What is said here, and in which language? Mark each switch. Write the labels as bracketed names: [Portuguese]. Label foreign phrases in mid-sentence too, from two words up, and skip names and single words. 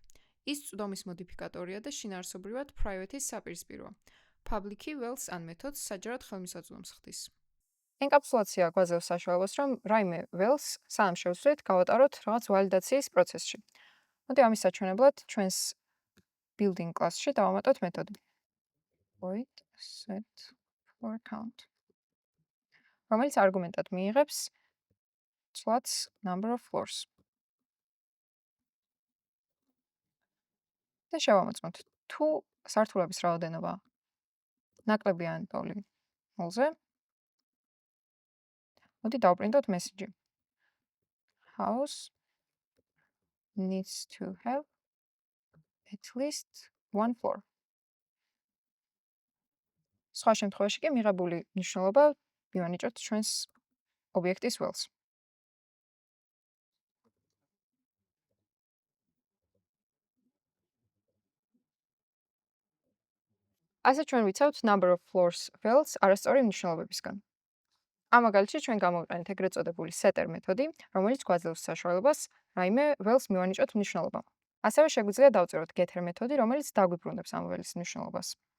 [Georgian] ის წვდომის მოდიფიკატორია და შინაარსობრივად private-ის საპირისპიროა. Public-ი ველს ან მეთოდს საჯაროდ ხელმისაწვდომს ხდის. ენკაპსულაცია გვაძლევს საშუალებას, რომ რაიმე ველს სანამ შევსვით, გავატაროთ რაღაც ვალიდაციის პროცესში. მოდი ამის საჩვენებლად ჩვენს building კლასში დავამატოთ მეთოდი [English] void set floor count, [Georgian] რომელიც არგუმენტად მიიღებს [English] flats number of floors. [Georgian] და შევამოწმოთ, თუ სართულების რაოდენობა ნაკლები ან ტოლი 0-ზე, მოდი დავპრინტოთ მესიჯი. [English] House needs to have at least 1 floor. [Georgian] სხვა შემთხვევაში კი მიღებული მნიშვნელობა მივანიჭოთ ჩვენს ობიექტის ველს. ასე ჩვენ ვიცავთ [English] number of floors [Georgian] ველს არასწორი მნიშვნელობებისგან. ამ მაგალითში ჩვენ გამოვიყენეთ ეგრეთ წოდებული setter მეთოდი, რომელიც გვაძლევს საშუალებას რაიმე ველს მივანიჭოთ მნიშვნელობა. ასევე შეგვიძლია დავწეროთ getter მეთოდი, რომელიც დაგვიბრუნებს ამ ველის მნიშვნელობას.